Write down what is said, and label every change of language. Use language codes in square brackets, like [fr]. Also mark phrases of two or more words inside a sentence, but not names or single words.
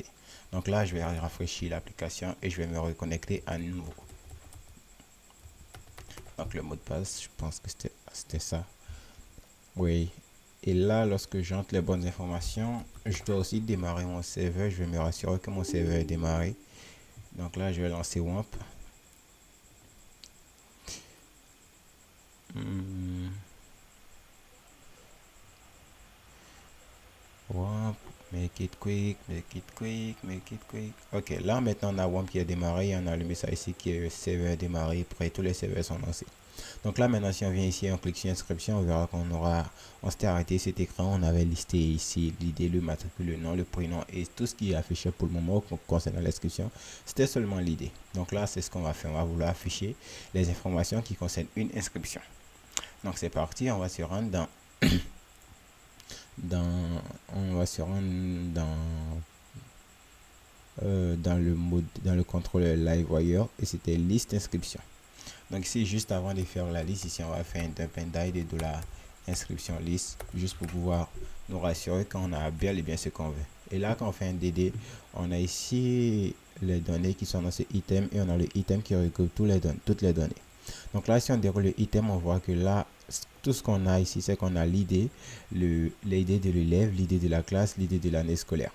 [fr] Donc là, je vais rafraîchir l'application et je vais me reconnecter à nouveau. Donc le mot de passe, je pense que c'était ça. Oui. Et là, lorsque j'entre les bonnes informations, je dois aussi démarrer mon serveur. Je vais me rassurer que mon serveur est démarré. Donc là, je vais lancer WAMP. [en] WAMP, make it quick, make it quick, make it quick. [fr] Ok, là maintenant on a WAMP qui est démarré. On a le message ici qui est serveur démarré. Prêt, tous les serveurs sont lancés. Donc là maintenant si on vient ici, on clique sur inscription, on verra on s'était arrêté cet écran. On avait listé ici l'idée, le matricule, le nom, le prénom et tout ce qui est affiché pour le moment concernant l'inscription. C'était seulement l'idée. Donc là c'est ce qu'on va faire. On va vouloir afficher les informations qui concernent une inscription. Donc c'est parti, on va se rendre on va se rendre dans le contrôleur LiveWire et c'était liste inscription. Donc ici juste avant de faire la liste, ici on va faire un [en] dump and die [fr] de la inscription liste juste pour pouvoir nous rassurer qu'on a bien et bien ce qu'on veut. Et là quand on fait un DD, on a ici les données qui sont dans ce item et on a le item qui regroupe toutes les données. Donc là si on déroule le item, on voit que là tout ce qu'on a ici, c'est qu'on a l'idée, l'idée de l'élève, l'idée de la classe, l'idée de l'année scolaire.